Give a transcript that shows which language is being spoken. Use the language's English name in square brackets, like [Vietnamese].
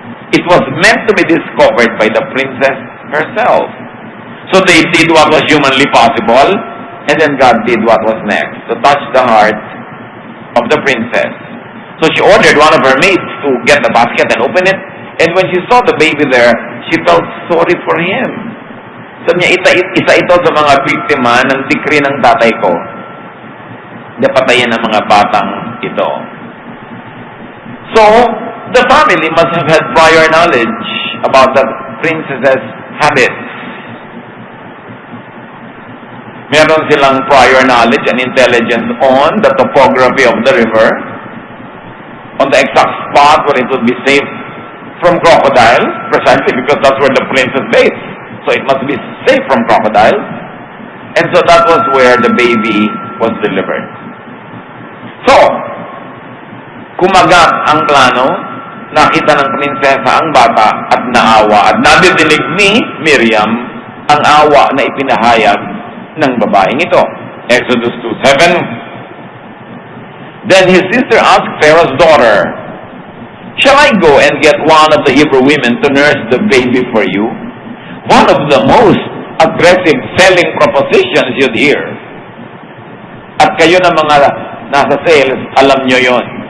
[English] It was meant to be discovered by the princess herself. So they did what was humanly possible, and then God did what was next, to touch the heart of the princess. So she ordered one of her maids to get the basket and open it, and when she saw the baby there, she felt sorry for him. [Filipino] Sabi niya, isa ito sa mga biktima ng decree ng tatay ko na patayin ang mga batang ito. [English] So, the family must have had prior knowledge about the princess's habits. [Filipino] Meron silang [English] prior knowledge and intelligence on the topography of the river, on the exact spot where it would be safe from crocodiles, precisely because that's where the princess bathes. So it must be safe from crocodiles. And so that was where the baby was delivered. [Filipino] So, kumagat ang plano, nakita ng prinsesa ang bata at naawa, at nadidinig ni Miriam ang awa na ipinahayag ng babaeng ito. [English] Exodus 2:7. Then his sister asked Pharaoh's daughter, "Shall I go and get one of the Hebrew women to nurse the baby for you?" One of the most aggressive selling propositions you'd hear. [Filipino] At kayo na mga nasa sales, alam nyo yon.